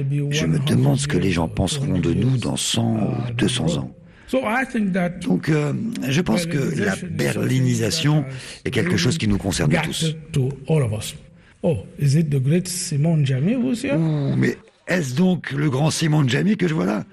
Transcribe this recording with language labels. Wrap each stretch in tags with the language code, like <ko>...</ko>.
<fr>Je me demande ce que les gens penseront de nous dans 100 ou 200 ans. Donc, je pense que la berlinisation est quelque chose qui nous concerne tous.</fr> <en>Oh, is it the great Simon Jamy who's here?</en> <fr>Mais est-ce donc le grand Simon Jamy que je vois là?</fr>